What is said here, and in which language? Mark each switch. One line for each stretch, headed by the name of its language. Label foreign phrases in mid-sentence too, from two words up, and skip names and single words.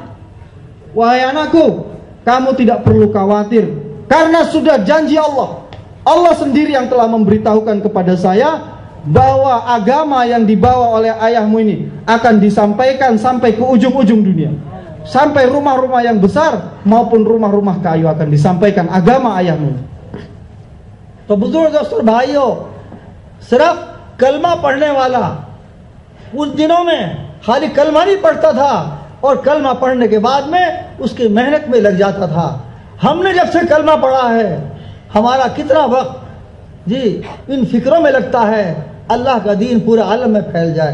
Indonesian: Wahai anakku, kamu tidak perlu khawatir, karena sudah janji Allah. Allah sendiri yang telah memberitahukan kepada saya bahwa agama yang dibawa oleh ayahmu ini akan disampaikan sampai ke ujung-ujung dunia. Sampai rumah-rumah yang besar maupun rumah-rumah kayu akan disampaikan agama ayahmu.
Hindi: तो बुजुर्ग दोस्तों भाइयों, सिर्फ कलमा पढ़ने वाला उस दिनों में खाली कलमा नहीं पढ़ता था और कलमा पढ़ने के बाद में उसकी मेहनत में लग जाता था। हमने जब से कलमा पढ़ा है, हमारा कितना वक्त जी इन फिक्रों में लगता है अल्लाह का दीन पूरे आलम में फैल जाए।